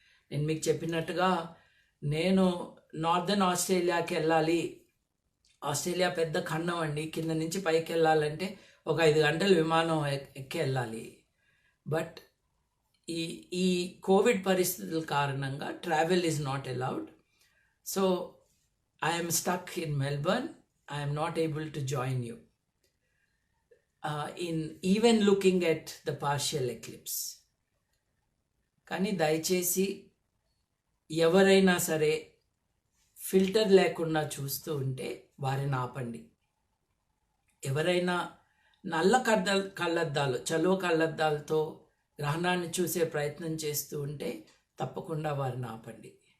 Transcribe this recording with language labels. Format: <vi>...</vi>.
<te>నేను మీకు చెప్పినట్టుగా నేను నార్దర్న్ ఆస్ట్రేలియాకి వెళ్ళాలి. ఆస్ట్రేలియా పెద్ద ఖండం అండి, కింద నుంచి పైకి వెళ్ళాలంటే ఒక 5 గంటలు విమానం ఎక్కి వెళ్ళాలి.</te> <en>but</en> <te>ఈ కోవిడ్ పరిస్థితుల కారణంగా</te> <en>Travel is not allowed. So I'm stuck in Melbourne. I'm not able to join you in even looking at the partial eclipse.</en> <te>కానీ దయచేసి ఎవరైనా సరే ఫిల్టర్ లేకుండా చూస్తూ ఉంటే వారిని ఆపండి. ఎవరైనా నల్ల కళ్ళద్దాలు, చలువ కళ్ళద్దాలతో గ్రహణాన్ని చూసే ప్రయత్నం చేస్తూ ఉంటే తప్పకుండా వారిని ఆపండి.</te>